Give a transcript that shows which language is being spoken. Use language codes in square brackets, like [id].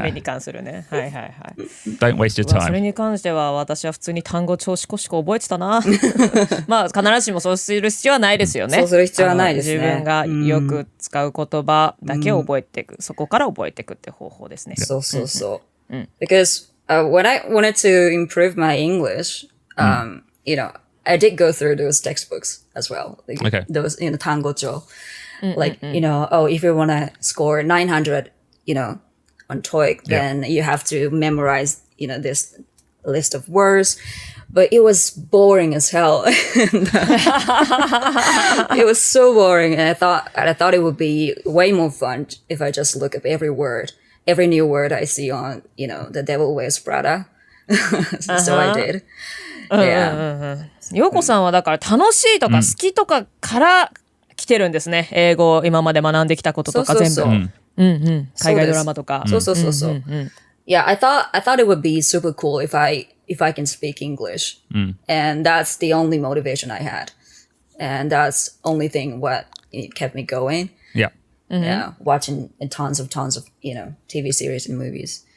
[ja] 雨に関するね。はいはいはい。 [en] Don't waste your [ja] それに関しては私は普通に単語調子こしこ覚えてたな。まあ必ずしもそうする必要はないですよね。そうする必要はないですね。自分がよく使う言葉だけを覚えていく、そこから覚えていくって方法ですね。そうそうそう。 [en] Because when I wanted to improve my English, you know, I did go through those textbooks as well. Like, Okay. Those, you know, 単語帳. Like, you know, if you want to score 900, you know, on TOEIC, then you have to memorize, you know, this list of words. But it was boring as hell. It was so boring. And I thought it would be way more fun if I just look up every new word I see on, you know, The Devil Wears Prada. So I did. Yeah. [ja] ようこさんはだから楽しいとか好きとかから来てるんですね。英語を今まで学んできたこととか全部。海外ドラマとか。そうそうそうそう。 [en] Yeah, I thought it would be super cool if I can speak English. And that's the only motivation I had. And that's only thing what it kept me going. Yeah. Yeah, watching tons of, you know, TV series and movies.